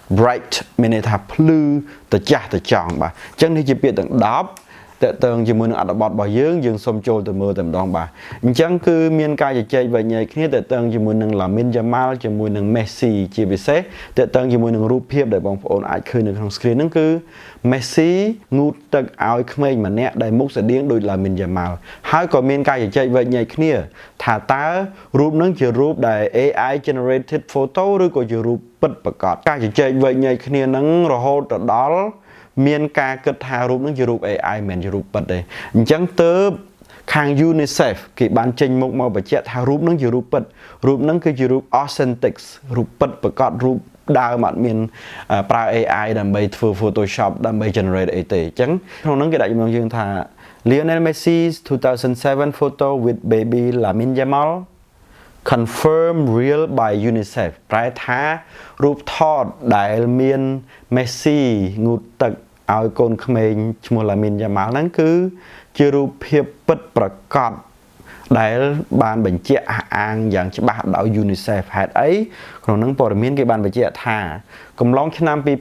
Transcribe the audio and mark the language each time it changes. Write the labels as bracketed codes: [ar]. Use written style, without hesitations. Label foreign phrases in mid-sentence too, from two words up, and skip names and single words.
[km] bright មានន័យថាភ្លឺត្រចះត្រចង់បាទអញ្ចឹងនេះជាពាក្យទាំង10តើតើងជាមួយនឹងអត្ថបទរបស់យើងសូមចូលទៅមើលតែម្ដងបាទអញ្ចឹងគឺមានការជជែកវែកញែកគ្នាតើតើងជាមួយនឹង Lamine Yamal ជាមួយ នឹង Messi ជាពិសេសតើតើងជាមួយនឹងរូបភាពដែលបងប្អូនអាចឃើញនៅក្នុង screen ហ្នឹងគឺ Messi ងូតទឹកឲ្យក្មេងម្នាក់ដែលមុខស្តៀងដូច Lamine Yamal ហើយក៏មាន ការជជែកវែកញែកគ្នាថាតើរូបហ្នឹងជារូបដែល [en] AI generated photo [km] ឬក៏ជារូបពិតប្រាកដ ការជជែកវែកញែកគ្នាហ្នឹងរហូតដល់មានការគិតថារូបហ្នឹងជារូប AI មិនមែនជារូបពិតទេអញ្ចឹងទើបខាង UNICEF គេបានចេញមុខមកបញ្ជាក់ថារូបហ្នឹងជារូបពិតរូបហ្នឹងគឺជារូប authentic រូបពិតប្រាកដរូបដើមអត់មានប្រើ AI ដើម្បីធ្វើ Photoshop ដើម្បី generate អីទេអញ្ចឹងក្នុងហ្នឹងគេដាក់ចំណងយើងថា [en] Lionel Messi's 2007 photo with baby Lamine Yamal confirm real by UNICEF [km] ប្រែថារូបថតដែលមាន Messi ងូតទឹកឲ្យកូនក្មេងឈ្មោះ Lamine Yamal ហ្នឹងគឺជារូបភាពពិតប្រាកដដែលបានបញ្ជាក់អះអាងយ៉ាងច្បាស់ដោយ UNICEF ហេតុអីក្នុងហ្នឹងព័ត៌មានគេបានបញ្ជាក់ថាកំឡុងឆ្នាំ